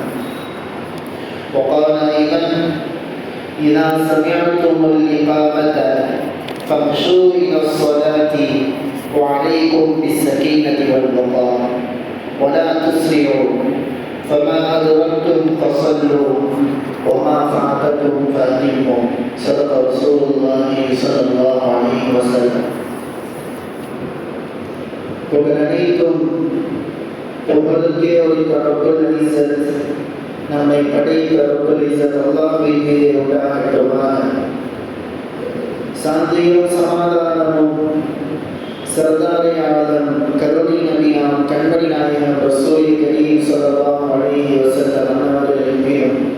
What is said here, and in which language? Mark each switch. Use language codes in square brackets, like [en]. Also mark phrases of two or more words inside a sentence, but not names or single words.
[ar] وقال أيضا: إذا سمعتم الإقامة فامشوا إلى الصلاة وعليكم بالسكينة والوقار ولا تسرعوا، فما أدركتم فصلوا وما فعلتم فأتموا. صدق رسول الله صلى الله عليه وسلم. [ta] புகழனைத்தும் புகழுக்கே உரித்த [ar] رب العزة, [ta] நம்மை படைத்த [ar] رب العزة [ta] அல்லாஹ்வின் மீது உண்டாகட்டுமாக. சாந்தியும் சமாதானமும் [ur] سردار عالم [ta] கருணை நபியாம் கண்மணி நாயகம் [ar] رسول كريم صلى الله عليه وسلم [ta] அன்னவர்களின் மீதும்,